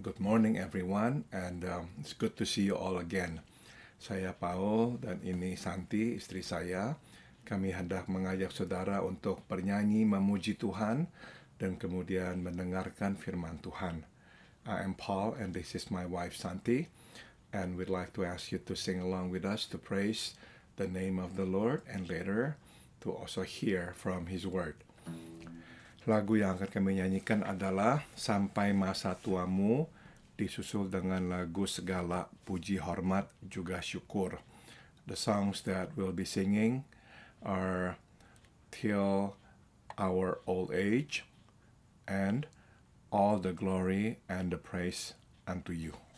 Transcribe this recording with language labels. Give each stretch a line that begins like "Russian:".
English: Good morning everyone and it's good to see you all again.
Indonesian: Saya Paul dan ini Santi, istri saya. Kami hendak mengajak saudara untuk bernyanyi memuji Tuhan dan kemudian mendengarkan firman Tuhan.
English: I am Paul and this is my wife Santi, and we'd like to ask you to sing along with us to praise the name of the Lord and later to also hear from His word.
Indonesian: Lagu yang akan kami nyanyikan adalah Sampai Masa Tuamu, disusul dengan lagu Segala Puji Hormat Juga Syukur.
English: The songs that we'll be singing are Till Our Old Age and All the Glory and the Praise unto You.